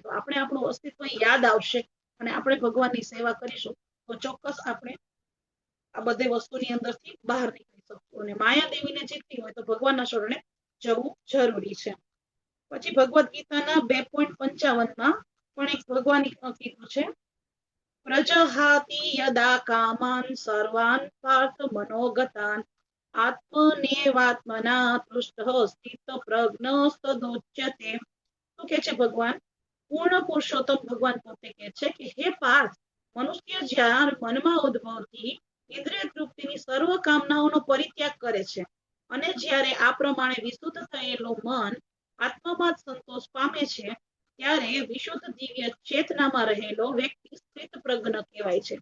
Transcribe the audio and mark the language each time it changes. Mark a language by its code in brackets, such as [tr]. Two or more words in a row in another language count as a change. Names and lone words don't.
[gu] તો આપણે આપણું અસ્તિત્વ યાદ આવશે અને આપણે ભગવાનની સેવા કરીશું તો ચોક્કસ આપણે આ બધી વસ્તુની અંદરથી બહાર નીકળી શકશું. અને માયાદેવીને જીતવી હોય તો ભગવાનના શરણે જવું જરૂરી છે. પછી ભગવદ્ ગીતાના 2.55 પણ એક ભગવાન કીધું છે [sa] प्रजहाति यदा कामान सर्वान पार्थ मनोगतान आत्मनेवात्मना तृष्ट स्थित प्रज्ञस्तदोच्यते. [gu] શું કે છે ભગવાન? પૂર્ણ પુરુષોત્તમ ભગવાન પોતે કહે છે કે હે પાર્થ, મનુષ્ય જ્યાં મનમાં ઉદ્ભવતી ઇન્દ્રિય તૃપ્તિની સર્વ કામનાઓનો પરિત્યાગ કરે છે અને જ્યારે આ પ્રમાણે વિશુદ્ધ થયેલો મન આત્મામાં સંતોષ પામે છે ત્યારે વિશુદ્ધ દિવ્ય ચેતનામાં રહેલો વ્યક્તિ સ્થિત પ્રજ્ઞ કહેવાય છે.